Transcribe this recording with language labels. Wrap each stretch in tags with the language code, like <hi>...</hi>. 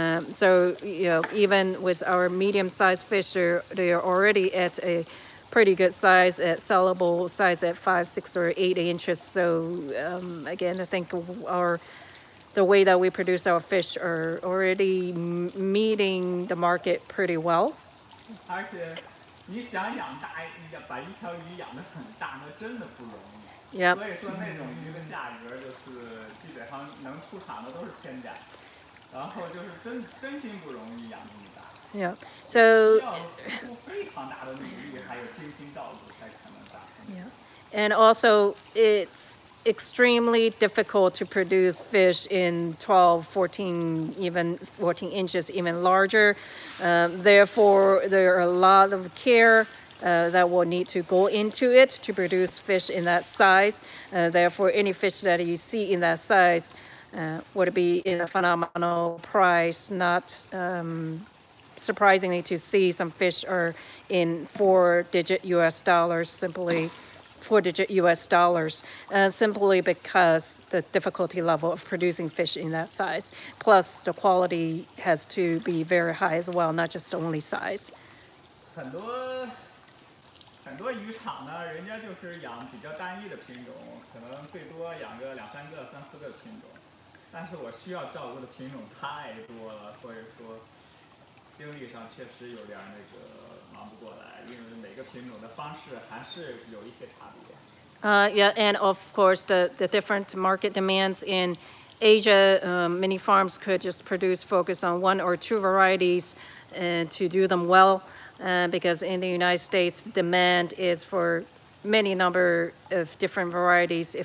<en>So, even with our medium-sized fish, they are already at a pretty good size, at sellable size at 5, 6, or 8 inches. So, again, I think the way that we produce our fish are already meeting the market pretty well.</en> <zh>而且你想把一条鱼养得很大，那真的不容易。</zh> <en>Yep.</en> <zh>所以说那种鱼的价格就是基本上能出场的都是天价。然后就是真心不容易养这么大。</zh> <en>Yeah. So.</en> <zh>要付非常大的努力，还有精心照顾才可能长。</zh> <en>Yeah. And also, it's extremely difficult to produce fish in 12, 14, even 14 inches, even larger. Therefore, there are a lot of care that will need to go into it to produce fish in that size. Therefore, any fish that you see in that size would be in a phenomenal price, not surprisingly to see some fish are in 4-digit US dollars, simply 4-digit US dollars, simply because the difficulty level of producing fish in that size. Plus, the quality has to be very high as well, not just only size.</en> <zh>很多渔场呢，人家就是养比较单一的品种，可能最多养个2、3个、3、4个品种。但是我需要照顾的品种太多了，所以说精力上确实有点那个忙不过来，因为每个品种的方式还是有一些差别。</zh> <en>Yeah, and of course, the different market demands in Asia, many farms could just focus on 1 or 2 varieties to do them well, because in the United States, the demand is for many number of different varieties.</en>